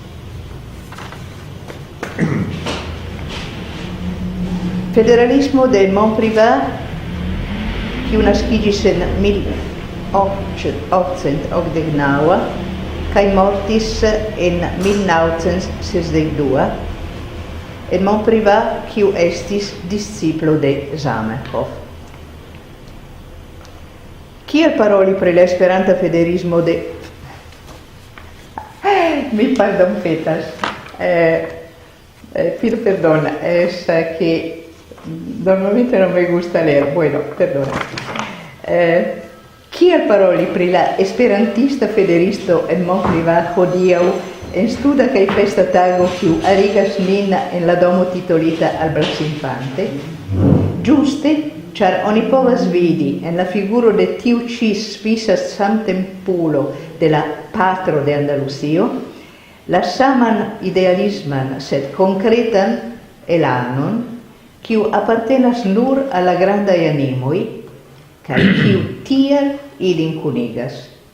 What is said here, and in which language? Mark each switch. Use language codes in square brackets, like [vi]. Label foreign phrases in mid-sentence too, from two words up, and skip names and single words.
[eo] Federalismo de Montprivat, kiu naskiĝis en 1889 kaj mortis en 1962, en Montprivat, kiu estis disciplo de Zamenhof. Kiel paroli pri la Esperanta federismo de... Mi pardonpetas. [es] Pido perdón, es que normalmente no me gusta leer. Bueno, perdona. [eo] Kiel paroli pri la esperantista federisto en Montprivat hodiaŭ en studa kaj festa tago kiu arigas nin en la domo titolita al Blas Infante? Ĝuste, ĉar oni povas vidi en la figuro de tiu ĉi svisa samtempulo de la patro de Andaluzio la saman idealisman, sed konkretan elanon, kiu apartenas nur al la grandaj animoj, kaj kiu tial ilin kunigas.